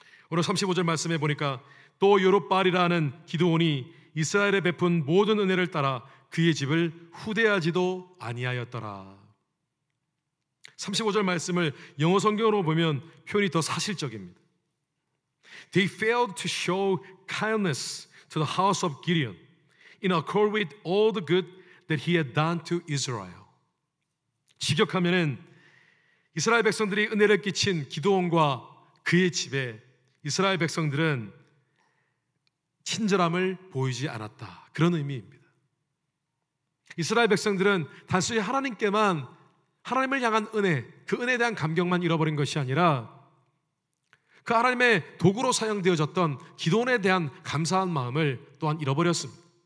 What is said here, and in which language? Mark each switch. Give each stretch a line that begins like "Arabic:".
Korean: 오늘 35절 말씀해 보니까 또 여룹바알이라는 기드온이 이스라엘에 베푼 모든 은혜를 따라 그의 집을 후대하지도 아니하였더라. 35절 말씀을 영어 성경으로 보면 표현이 더 사실적입니다.
English: They failed to show kindness to the house of Gideon in accord with all the good that he had done to Israel.
Korean: 직역하면은 이스라엘 백성들이 은혜를 끼친 기드온과 그의 집에 이스라엘 백성들은 친절함을 보이지 않았다, 그런 의미입니다. 이스라엘 백성들은 단순히 하나님께만, 하나님을 향한 은혜, 그 은혜에 대한 감격만 잃어버린 것이 아니라 그 하나님의 도구로 사용되어졌던 기드온에 대한 감사한 마음을 또한 잃어버렸습니다.